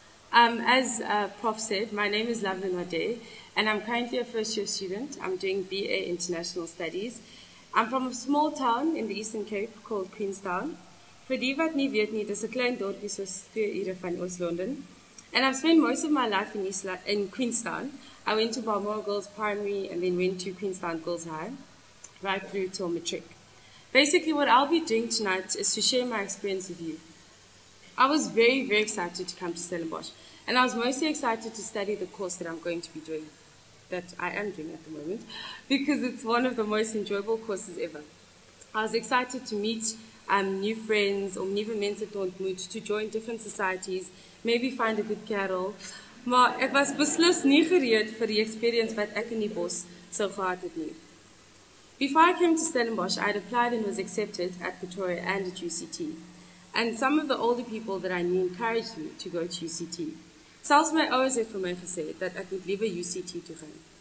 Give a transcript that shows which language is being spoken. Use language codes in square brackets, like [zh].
[en] As Prof said, my name is Lovelyn Nwadeyi, and I'm currently a first-year student. I'm doing BA International Studies. I'm from a small town in the Eastern Cape called Queenstown. [af] Vir die wat nie weet nie, dis 'n klein dorpie soos 2 ure van Oos-London. [en] And I've spent most of my life in Queenstown. I went to Balmoral Girls Primary and then went to Queenstown Girls High, right through till matric. Basically, what I'll be doing tonight is to share my experience with you. I was very, very excited to come to Stellenbosch, and I was mostly excited to study the course that I'm going to be doing, that I am doing at the moment, because it's one of the most enjoyable courses ever. I was excited to meet new friends, or [af] nuwe mense te ontmoet, [en] to join different societies, maybe find a good kerel. [af] Maar ek was beslis nie gereed vir die experience wat ek in die bos sou gehad het nie. Before I came to Stellenbosch, I had applied and was accepted at Pretoria and at UCT. And some of the older people that I knew encouraged me to go to UCT. Selfs my ouers het vir my gesê dat ek moet liewe UCT toe gaan.